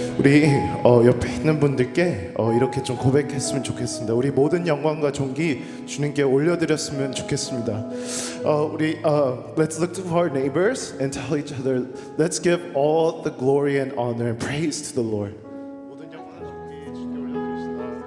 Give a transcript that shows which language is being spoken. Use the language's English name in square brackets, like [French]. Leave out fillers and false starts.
[Korean] 우리 옆에 있는 분들께 이렇게 좀 고백했으면 좋겠습니다. 우리 모든 영광과 존귀 주님께 올려드렸으면 좋겠습니다. [English] Let's look to our neighbors and tell each other, let's give all the glory and honor and praise to the Lord. [Korean] 모든 영광과 존귀 주님께 올려드립시다.